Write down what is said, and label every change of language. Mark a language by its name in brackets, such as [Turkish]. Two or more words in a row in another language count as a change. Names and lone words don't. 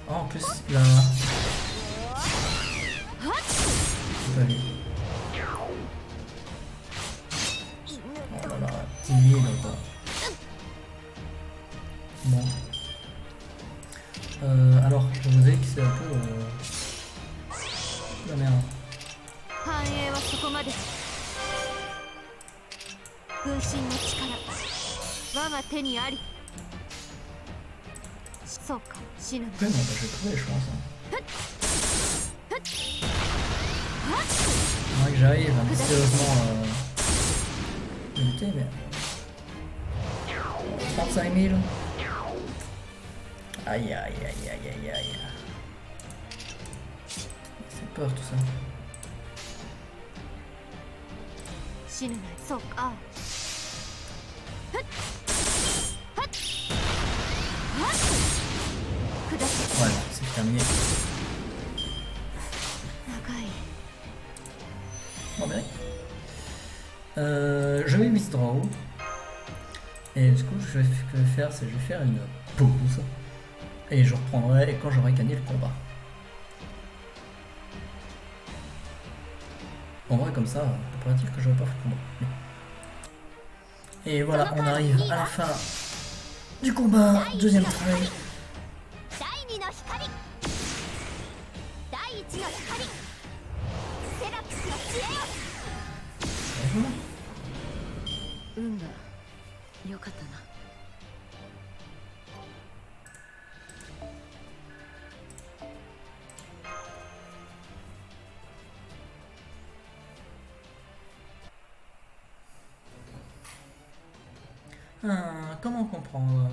[French] Oh, en plus, là. C'est pas lui. Oh là là, timide quoi. Bon. Alors, je vous ai dit que c'est un peu. La merde. [Japanese] 繁栄はそこまで分身の力我が手にありそうか死ぬな [French] Ouais, non, bah, je vais trouver, je pense. Faudrait que j'arrive à mystérieusement le lutter, mais. 35 000. Aïe aïe aïe aïe aïe aïe. C'est peur tout ça. [Japanese] 死ぬなそうかふっふっはっ下せ [French] Voilà, c'est terminé. [Japanese] 長い [French] Bon, bien. Je vais withdraw. Et du coup, ce que je vais faire, c'est que je vais faire une pause. Et je reprendrai quand j'aurai gagné le combat. En vrai, comme ça, on pourrait dire que j'aurais pas fait le combat. Et voilà, on arrive à la fin du combat. Deuxième try. [Japanese] 第二の光。第一の光。セラピスの知恵よ。 [French] Et voilà. [Japanese] 運が良かったな [French] Comment comprendre?